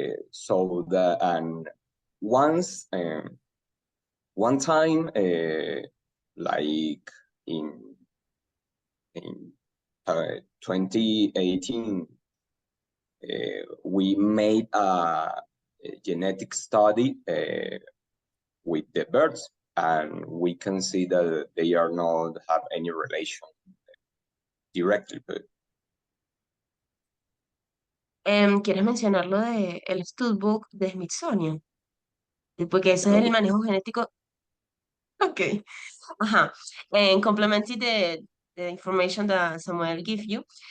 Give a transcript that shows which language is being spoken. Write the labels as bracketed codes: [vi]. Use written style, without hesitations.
[en] So that, and once one time, like in 2018, we made a genetic study with the birds, and we can see that they are not have any relation directly. But [es] ¿Quieres mencionar lo de el studbook de Smithsonian? Porque ese es el manejo genético. [en] Okay. And complementing the information that Samuel give you.